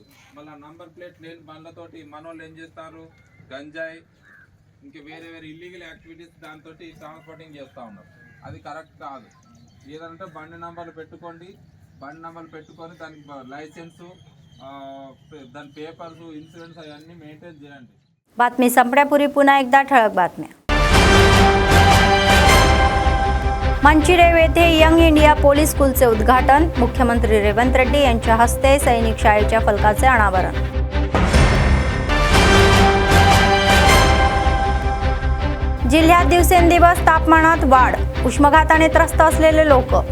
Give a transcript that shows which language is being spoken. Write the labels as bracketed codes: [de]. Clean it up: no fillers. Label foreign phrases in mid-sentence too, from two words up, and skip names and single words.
[te] మళ్ళీ [en] number plate [te] లేని బండ్లతోటి మనోళ్ళు ఏం చేస్తారు, గంజాయి ఇంకా వేరే వేరే [en] illegal activities [te] దాంతో ట్రాన్స్పోర్టింగ్ చేస్తూ ఉన్నారు, అది కరెక్ట్ కాదు। ఏదంటే బండి నంబర్లు పెట్టుకోండి, బండి నంబర్లు పెట్టుకొని దానికి లైసెన్సు దాని [en] papers insurance [te] అవన్నీ మెయింటైన్ చేయండి। [mr] बातमी संपण्यापूर्वी पुन्हा एकदा ठळक बातम्या। मंचिरेव येथे यंग इंडिया पोलीस स्कूलचे उद्घाटन, मुख्यमंत्री रेवंत रेड्डी यांच्या हस्ते सैनिक शाळेच्या फलकाचे अनावरण। जिल्ह्यात दिवसेंदिवस तापमानात वाढ, उष्माघाताने त्रस्त असलेले लोक।